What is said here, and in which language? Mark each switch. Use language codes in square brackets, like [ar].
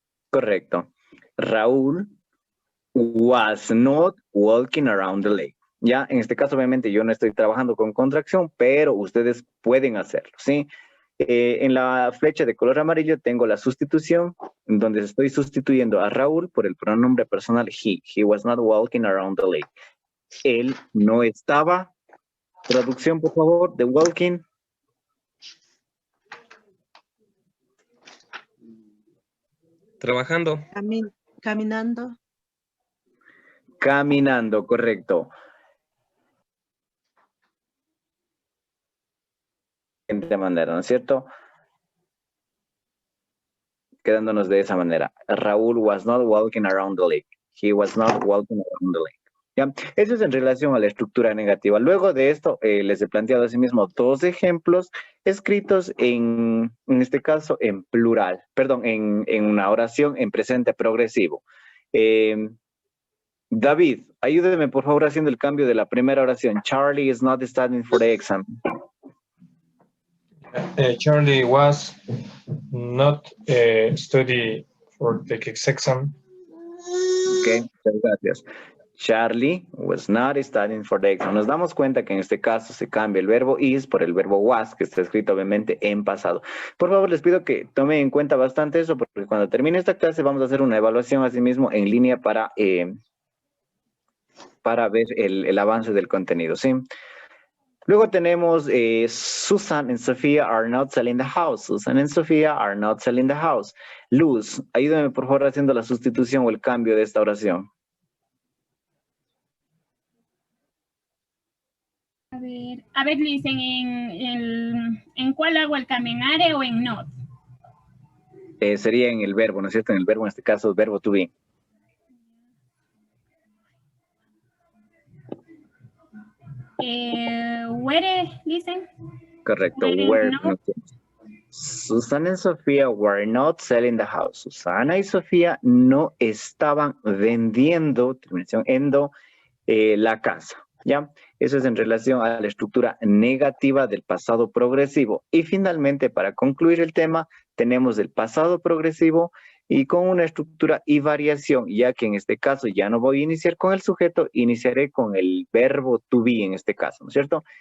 [en] Correcto. Raúl was not walking around the lake. [es] Ya, en este caso, obviamente, yo no estoy trabajando con contracción, pero ustedes pueden hacerlo, ¿sí? En la flecha de color amarillo tengo la sustitución, donde estoy sustituyendo a Raúl por el pronombre personal he. [en] He was not walking around the lake. [es] Él no estaba. Traducción, por favor, de walking. Trabajando. Caminando. Caminando, correcto. De manera, ¿no es cierto? Quedándonos de esa manera. [en] Raúl was not walking around the lake. He was not walking around the lake. [es] ¿Ya? Eso es en relación a la estructura negativa. Luego de esto, les he planteado asimismo dos ejemplos escritos en este caso, en plural. Perdón, en una oración en presente progresivo. David, ayúdeme por favor haciendo el cambio de la primera oración. [en] Charlie is not studying for the exam. Charlie was not study for the exam. [es] Ok, muchas gracias. [en] Charlie was not studying for the exam. [es] Nos damos cuenta que en este caso se cambia el verbo is por el verbo was, que está escrito obviamente en pasado. Por favor, les pido que tomen en cuenta bastante eso, porque cuando termine esta clase vamos a hacer una evaluación así mismo en línea para ver el avance del contenido, ¿sí? [en] Luego tenemos Susan and Sofía are not selling the house. Susan and Sofía are not selling the house. [es] Luz, ayúdame por favor haciendo la sustitución o el cambio de esta oración. A ver, dicen en cuál hago el cambio, en are o en not. Sería en el verbo, ¿no es cierto? En el verbo, en este caso, el verbo to be. Where, dicen. Correcto, [en] Where, where. [es] no. [en] Susana y Sofía were not selling the house. [es] Susana y Sofía no estaban vendiendo, terminación endo, la casa. ¿Ya? Eso es en relación a la estructura negativa del pasado progresivo. Y finalmente, para concluir el tema, tenemos el pasado progresivo y con una estructura y variación, ya que en este caso ya no voy a iniciar con el sujeto, iniciaré con el verbo to be en este caso, ¿no es cierto?